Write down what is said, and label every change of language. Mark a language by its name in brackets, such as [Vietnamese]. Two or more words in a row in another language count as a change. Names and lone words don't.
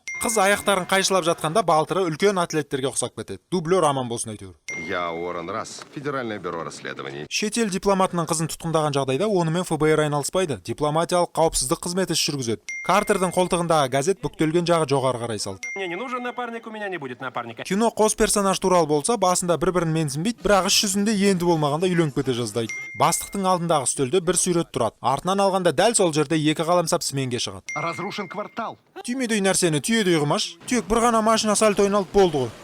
[Kazakh] Қыз аяқтарын қайшылап жатқанда балтыры үлкен атлеттерге ұқсап кетеді. Дублер аман болсын әйтеуір. [Russian] Я Уоррен Расс, Федеральное бюро расследований. [Kazakh] Шетел дипломатының қызын тұтқындаған жағдайда онымен ФБР айналыспайды. Дипломатиялық қауіпсіздік қызметі іс жүргізеді. Картердің қолтығындағы газет бүктелген жағы жоғары қарай салды. [Russian] Мне не нужен напарник, у меня не будет напарника. [Kazakh] Кино қос персонаж туралы болса, басында бір-бірін менсінбейді, бірақ іс жүзінде енді болмағанда үйленіп кете жаздайды. Бастықтың алдындағы үстелде бір сурет тұрады. Артынан алғанда дәл сол жерде екі қаламсап сменге шығады. [Russian] Разрушен квартал. [Kazakh] Түймедей нәрсені түйедей қымаш. Тек бір ғана машина сальто айналып болды ғой.